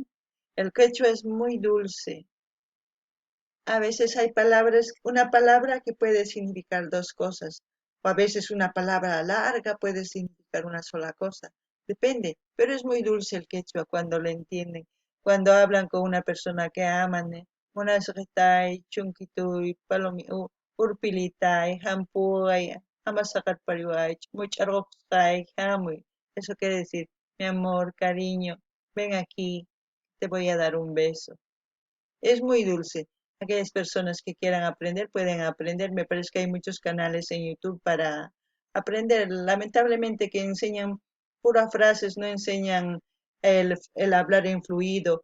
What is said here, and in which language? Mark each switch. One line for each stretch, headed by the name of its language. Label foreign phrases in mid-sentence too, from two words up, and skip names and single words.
Spanish: El quechua es muy dulce. A veces hay palabras, una palabra que puede significar dos cosas, o a veces una palabra larga puede significar una sola cosa, depende, pero es muy dulce el quechua cuando lo entienden, cuando hablan con una persona que aman,
Quechua: monasqitay, chunkituy, palomi, urpilitay, hampuay, amasakat pariway, much'arqusqay, hamuy.
Spanish: Eso quiere decir, mi amor, cariño, ven aquí, te voy a dar un beso. Es muy dulce. Aquellas personas que quieran aprender pueden aprender. Me parece que hay muchos canales en YouTube para aprender. Lamentablemente que enseñan puras frases, no enseñan el hablar en fluido.